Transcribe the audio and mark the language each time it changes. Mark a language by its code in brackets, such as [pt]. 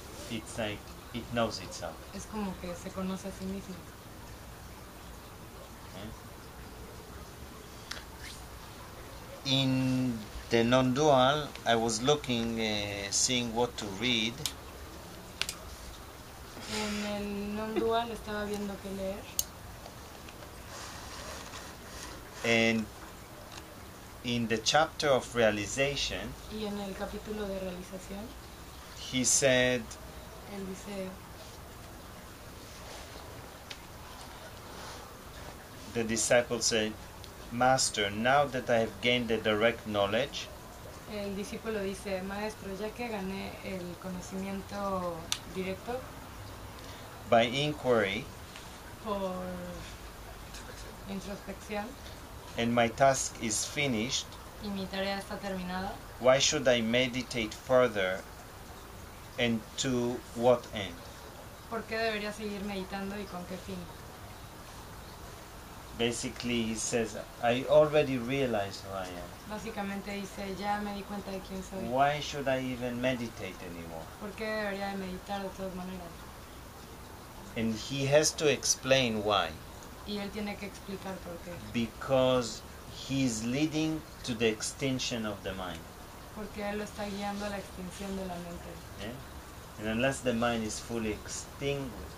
[en] It's like it knows itself. [es] Es como que se conoce a sí mismo. [en] In the non-dual, I was looking, seeing what to read. [es] En el non-dual estaba viendo qué leer. [en] And in the chapter of realization, [es] Y en el capítulo de realización, [en] he said, [es] él dice, [en] the disciple said, Master, now that I have gained the direct knowledge, [es] el discípulo dice, maestro, ya que gané el conocimiento directo [en] by inquiry, [es] por introspección, [en] and my task is finished, [es] y mi tarea está terminada, [en] why should I meditate further, and to what end? [es] ¿por qué debería seguir meditando y con qué fin? [en] Basically, he says, I already realized who I am. [es] Básicamente dice, ya me di cuenta de quién soy. [en] Why should I even meditate anymore? [es] ¿Por qué debería de meditar de todas maneras? [en] And he has to explain why. [es] Y él tiene que explicar por qué. [en] Because he is leading to the extinction of the mind. [es] Porque él lo está guiando a la extinción de la mente. [en] Yeah? And unless the mind is fully extinct,